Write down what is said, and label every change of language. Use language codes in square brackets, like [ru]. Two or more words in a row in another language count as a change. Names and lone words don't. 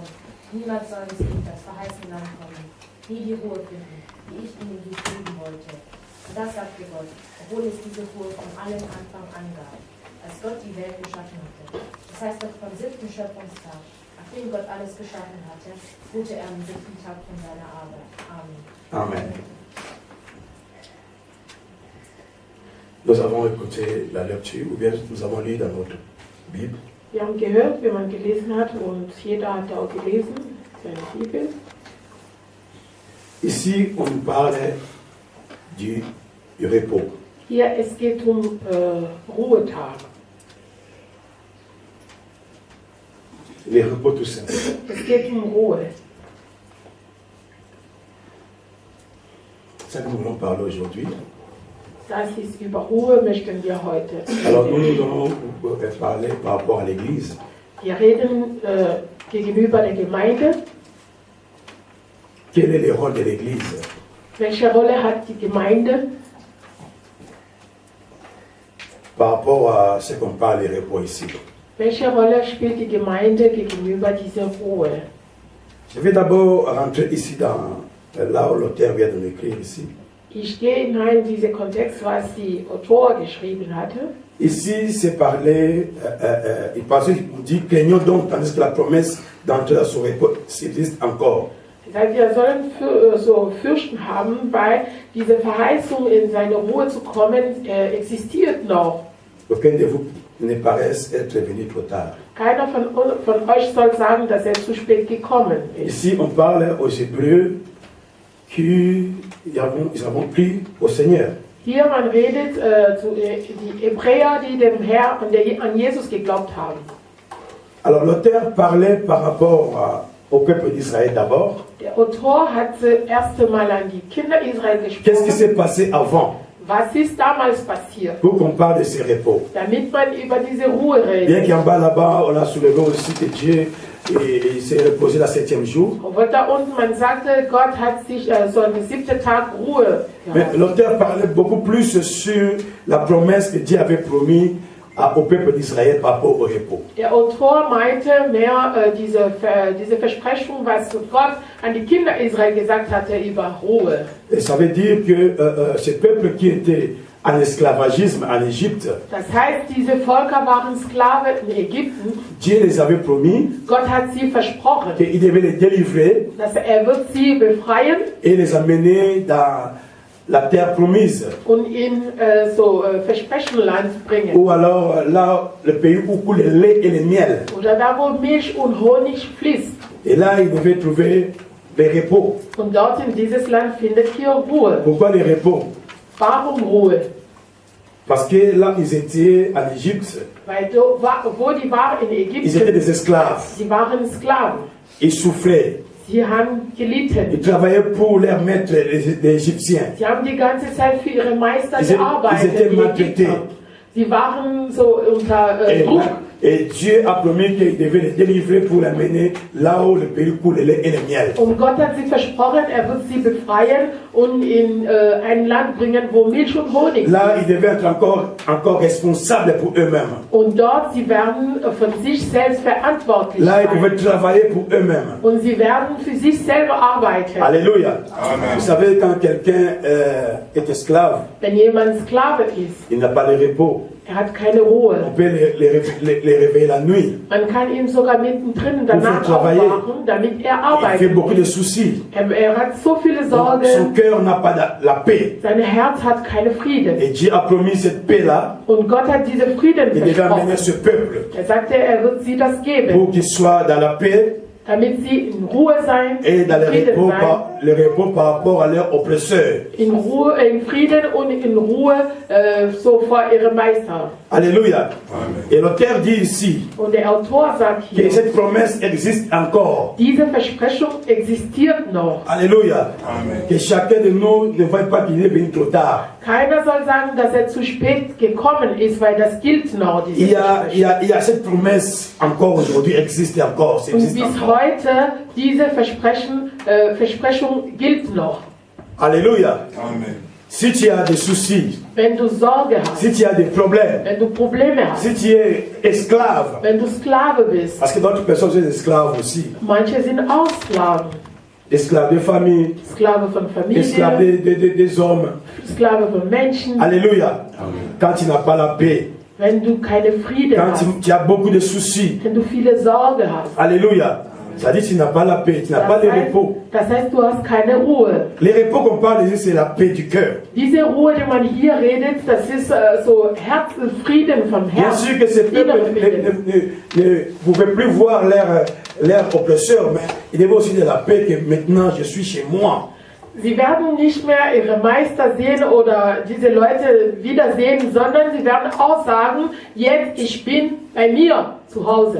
[de] Niemand soll ins das verheißene Land kommen, nie die Ruhe finden, die ich ihnen geben wollte. Und das sagte Gott, obwohl es diese Ruhe von allen Anfang an gab, als Gott die Welt geschaffen hatte. Das heißt doch vom 7. Schöpfungstag, nachdem Gott alles geschaffen hatte, ruhte er am 7. Tag von seiner Arbeit. Amen. Amen. [fr] Nous avons écouté la lecture, ou bien nous avons lu dans notre Bible. [de] Wir haben gehört, wie man gelesen hat, und jeder hat auch gelesen, seine Bibel. [fr] Ici, on parle du repos. [de] Hier, es geht Ruhetag. [fr] Le repos tout simple. [de] Es geht Ruhe. [fr] C'est ça que nous voulons parler aujourd'hui. [de] Das ist über Ruhe möchten wir heute. [fr] Alors nous allons parler par rapport à l'Église. [de] Wir reden gegenüber der Gemeinde. [fr] Quel est le rôle de l'Église? [de] Welche Rolle hat die Gemeinde [fr] par rapport à ce qu'on parle de repos ici? [de] Welche Rolle spielt die Gemeinde gegenüber dieser Ruhe? [fr] Je vais d'abord rentrer ici dans là où l'auteur vient de l'écrire ici. [de] Ich gehe hinein in diesen Kontext, was die Autor geschrieben hatte. [fr] Ici, c'est parler, il dit craignons donc, tandis que la promesse d'entrer dans son repos subsiste encore. [de] Wir sollen so Fürchten haben, weil diese Verheißung, in seine Ruhe zu kommen, existiert noch. [fr] Aucun de vous ne paraisse être venu trop tard. [de] Keiner von euch soll sagen, dass er zu spät gekommen ist. [fr] Ici, on parle aux Hébreux qui avons pris au Seigneur. [de] Hier man redet zu die Hebräer, die dem Herrn und an Jesus geglaubt haben. [fr] Alors l'auteur parlait par rapport au peuple d'Israël d'abord. [de] Der Autor hat zuerst einmal an die Kinder Israel [fr] Qu'est-ce qui [de] gesprochen. [fr] s'est passé avant [de] Was ist damals passiert? [fr] pour qu'on parle de ces repos? [de] Damit man über diese Ruhe [fr] Bien [de] redet. [fr] qu'en bas là-bas, on a soulevé aussi que Dieu il s'est reposé le 7e jour. [de] Obwohl da unten man sagte, Gott hat sich so an den 7. Tag Ruhe [fr] Mais [de] gehabt. [fr] l'auteur parlait beaucoup plus sur la promesse que Dieu avait promis au peuple d'Israël par rapport au repos. [de] Der Autor meinte mehr diese Versprechung, was Gott an die Kinder Israel gesagt hatte über Ruhe. [fr] Et ça veut dire que ce peuple qui était en esclavagisme en Égypte, [de] Das heißt, diese Völker waren Sklaven in Ägypten. [fr] Dieu les avait promis [de] Gott hat sie versprochen, [fr] qu'il devait les délivrer [de] dass wird sie befreien [fr] et les amener dans la terre promise. [de] und in Versprechenland bringen. [fr] Ou alors là, le pays où coule le lait et le miel. [de] Oder da, wo Milch und Honig fließt. [fr] Et là, ils devaient trouver des repos. [de] Und dort in dieses Land findet ihr Ruhe. [fr] Pourquoi les repos? [de] Warum Ruhe? [fr] Parce que là, ils étaient en Égypte, [de] Weil wo die waren in [fr] ils étaient [de] Ägypten, [fr] des esclaves. [de] sie waren Sklaven. [fr] Ils souffraient. [de] Sie haben gelitten. [fr] Ils travaillaient pour leurs maîtres, les Égyptiens. [de] Sie haben die ganze Zeit für ihre Meister [fr] Sie étaient [de] gearbeitet. Die [fr] maltraités. [de] Ägypter. Sie waren so unter Druck. [fr] Et Dieu a promis qu'il devait les délivrer pour les mener là où le pays coule le lait et le miel. [de] Und Gott hat sie versprochen, wird sie befreien und in ein Land bringen, wo Milch und Honig [fr] Là, [de] sind. [fr] ils devaient être encore responsables pour eux-mêmes. [de] Und dort, sie werden von sich selbst verantwortlich [fr] Là, ils [de] sein. [fr] devaient travailler pour eux-mêmes. [de] Und sie werden für sich selber arbeiten. [fr] Alléluia. [de] Amen. [fr] Vous savez, quand quelqu'un est esclave, [de] Wenn jemand Sklave ist, [fr] il n'a pas de repos. [de] hat keine Ruhe. [fr] On peut les réveiller la nuit. [de] Man kann ihn sogar mittendrin danach [fr] travailler. [de] aufwachen, damit er [fr] Il fait [de] arbeitet. [fr] beaucoup de soucis. [de] Hat so viele [fr] Donc, son [de] Sorgen, [fr] cœur n'a pas la paix. [de] sein Herz hat keine Frieden. [fr] Et Dieu a promis cette paix-là. [de] Und Gott hat diese Frieden [fr] Il devait [de] versprochen. [fr] amener ce peuple [de] Er sagte, wird sie das geben, [fr] pour qu'il soit dans la paix [de] damit sie in Ruhe sein, [fr] et dans [de] Frieden sein, [fr] le repos par rapport à leurs oppresseurs. [de] in Ruhe, in Frieden und in Ruhe so vor ihrem Meister. [fr] Alléluia. [de] Amen. [fr] Et l'auteur dit ici [de] Und der Autor sagt [fr] que [de] hier, [fr] cette promesse existe encore. [de] diese Versprechung existiert noch. [fr] Alléluia. [de] Amen. [fr] Que chacun de nous ne voit pas qu'il est venu trop tard. [de] Keiner soll sagen, dass er zu spät gekommen ist, weil das gilt noch, diese [fr] Il y a [de] Versprechung. [fr] cette promesse encore aujourd'hui, existe encore. Ça [de] Und [fr] existe [de] bis [fr] encore. [de] heute, diese Versprechung gilt noch. [fr] Alléluia. [de] Amen. [fr] Si tu as des soucis, [de] Wenn du Sorge hast, [fr] si tu as des problèmes, [de] wenn du Probleme hast, [fr] si tu es esclave, [de] wenn du Sklave bist, [fr] parce que d'autres personnes sont esclaves aussi, [de] manche sind auch Sklaven. [fr] esclaves de famille, [de] Sklave von [fr] esclaves [de] Familie, [fr] des hommes. [de] Sklave von Menschen. [fr] Alléluia. Quand tu n'as pas la paix, [de] Wenn du keine Frieden [fr] quand [de] hast, [fr] tu as beaucoup de soucis, [de] wenn du viele Sorge hast, [fr] alléluia. Ça dit que tu n'as pas la paix, tu n'as pas de repos. [de] das heißt, du hast keine Ruhe. [fr] Les repos qu'on parle ici, c'est la paix du cœur. [de] Diese Ruhe, die man hier redet, das ist so Frieden vom [fr] Bien [de] Herzen. [fr] sûr que ces peuples [de] Innere Frieden. [fr] ne pouvaient plus voir leur oppresseur, mais ils devaient aussi de la paix que maintenant je suis chez moi. [de] Sie werden nicht mehr ihre Meister sehen oder diese Leute wiedersehen, sondern sie werden auch sagen, jetzt ich bin bei mir zu Hause.